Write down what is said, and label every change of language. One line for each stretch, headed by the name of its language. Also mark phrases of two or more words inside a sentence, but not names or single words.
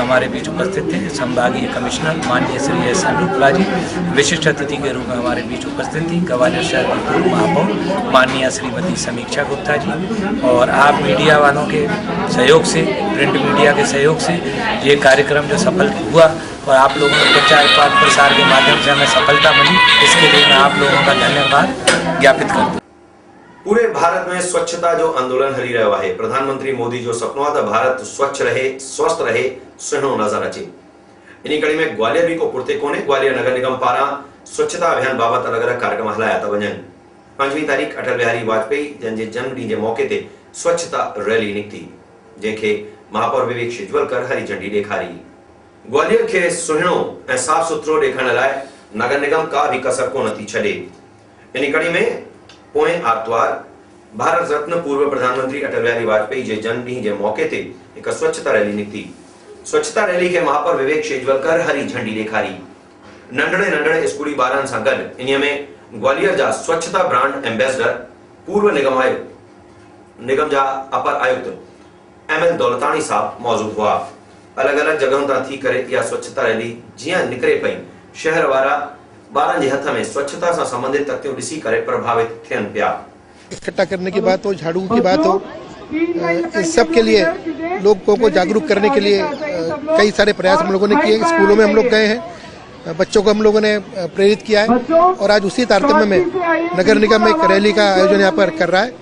Hindi: हमारे बीच उपस्थित थे संभागीय कमिश्नर माननीय श्री एस अनुपला जी, विशिष्ट अतिथि के रूप में हमारे बीच उपस्थित थी ग्वालियर शहर की पूर्व महापौर माननीय श्रीमती समीक्षा गुप्ता जी, और आप मीडिया वालों के सहयोग से, प्रिंट मीडिया के सहयोग से ये कार्यक्रम जो सफल हुआ और आप लोगों के प्रचार प्रसार के माध्यम से हमें सफलता मिली, इसके लिए मैं आप लोगों का धन्यवाद ज्ञापित करता हूँ।
Sindhi: पूरे भारत में स्वच्छता जो आंदोलन हली रहियो आहे। प्रधानमंत्री मोदी जो सपनो आहे त भारत स्वच्छ रहे, स्वस्थ रहे, सुहिणो नज़र अचे। इन कड़ी में ग्वालियर बि को पुरते कोन्हे। ग्वालियर नगर निगम पारां स्वच्छता अभियान बाबत अलग अलग कार्यक्रम हलाया था वञनि। 5वीं तारीख़ अटल बिहारी वाजपेयी जंहिंजे जन्मॾींहं जे मौके ते स्वच्छता रैली निकिती, जंहिंखे महापौर विवेक शेजवलकर हरी झंडी ॾेखारी। ग्वालियर के सुहिणो ऐं साफ़ सुथरो ॾेखारण लाइ नगर निगम का भी कसर कोन थी छॾे। इन कड़ी में पोएं आर्तवार भारत रत्न पूर्व प्रधानमंत्री अटल बिहारी वाजपेयी जे जन्मॾींहं जे मौके ते हिकु स्वच्छता रैली निकिती। स्वच्छता रैली खे महापौर विवेक शेजवलकर हरी झंडी ॾेखारी। नंढड़े नंढड़े स्कूली ॿारनि सां गॾु इन में ग्वालियर जा स्वच्छता ब्रांड एम्बेसडर, पूर्व निगम जा अपर आयुक्त एम एल दौलतानी साहब मौजूद हुआ। अलग अलग जगहों तां थी करे इहा स्वच्छता रैली जीअं निकिरे पई, शहर वारा ॿारनि जे हथ में
Hindi: स्वच्छता से संबंधित तथ्यों
Sindhi: ॾिसी करे प्रभावित थियन पिया।
Hindi: इकट्ठा करने की बात हो, झाड़ू की बात हो, इस सब के लिए लोगों को जागरूक करने के लिए कई सारे प्रयास हम लोगों ने किए। स्कूलों में हम लोग गए हैं, बच्चों को हम लोगों ने प्रेरित किया है और आज उसी तारतम्य में नगर निगम एक रैली का आयोजन यहाँ पर कर रहा है।